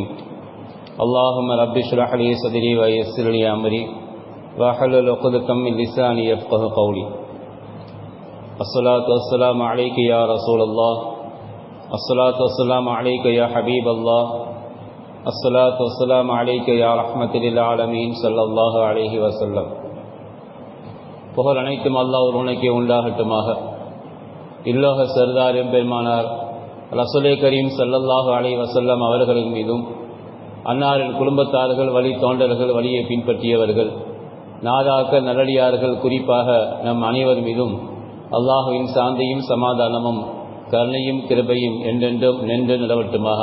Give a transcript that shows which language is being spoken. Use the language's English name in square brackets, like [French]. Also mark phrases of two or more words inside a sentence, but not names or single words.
[Arabic] اللهم رب اشرح لي صدري ويسر لي أمري واحلل عقدة من لساني يفقهوا قولي. الصلاة والسلام عليك يا رسول الله، الصلاة والسلام عليك يا حبيب الله، الصلاة والسلام عليك يا رحمة للعالمين صلى الله عليه وسلم. [Tamil] புகழ் அனைத்தும் அல்லாஹ் ஒருவனுக்கே உண்டாகட்டுமாக. இல்லோக சர்தார் எம்பெருமானார் ரசூலே கரீம் [Arabic] صلى الله عليه وسلم [Tamil] அவர்களின் மீதும், அன்னாரின் குடும்பத்தார்கள், வழி தோண்டர்கள், வழியை பின்பற்றியவர்கள், நாதாக்கள், நல்லடியார்கள், குறிப்பாக நம் அனைவர் மீதும் அல்லாஹுவின் சாந்தியும் சமாதானமும் கருணையும் கிருபையும் என்றென்றும் நின்று நிலவட்டுமாக.